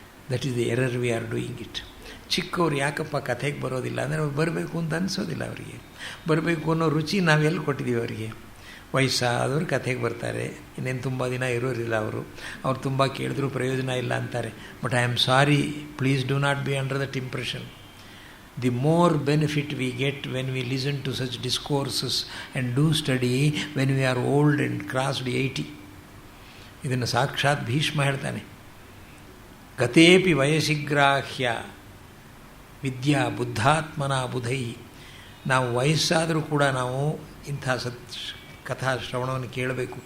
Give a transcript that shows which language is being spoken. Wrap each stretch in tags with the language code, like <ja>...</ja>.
<en>That is the error we are doing it.</en> <kn>ಚಿಕ್ಕವ್ರು ಯಾಕಪ್ಪ ಕಥೆಗೆ ಬರೋದಿಲ್ಲ ಅಂದರೆ ಅವ್ರು ಬರಬೇಕು ಅಂತ ಅನಿಸೋದಿಲ್ಲ. ಅವರಿಗೆ ಬರಬೇಕು ಅನ್ನೋ ರುಚಿ ನಾವೆಲ್ಲಿ ಕೊಟ್ಟಿದ್ದೀವಿ ಅವರಿಗೆ? ವಯಸ್ಸಾದವರು ಕಥೆಗೆ ಬರ್ತಾರೆ, ಇನ್ನೇನು ತುಂಬ ದಿನ ಇರೋರಿಲ್ಲ ಅವ್ರು ತುಂಬ ಕೇಳಿದ್ರೂ ಪ್ರಯೋಜನ ಇಲ್ಲ ಅಂತಾರೆ.</kn> <en>But I am sorry, please do not be under that impression. The more benefit we get when we listen to such discourses and do study when we are old and crossed 80.</en> <kn>ಇದನ್ನು ಸಾಕ್ಷಾತ್ ಭೀಷ್ಮ ಹೇಳ್ತಾನೆ,</kn> <sa>ಗತೇಪಿ ವಯಸ್ಸಿಗ್ರಾಹ್ಯ ವಿದ್ಯಾ ಬುದ್ಧಾತ್ಮನ ಬುಧೈ.</sa> <kn>ನಾವು ವಯಸ್ಸಾದರೂ ಕೂಡ ನಾವು ಇಂಥ ಕಥಾ ಶ್ರವಣವನ್ನು ಕೇಳಬೇಕು.</kn>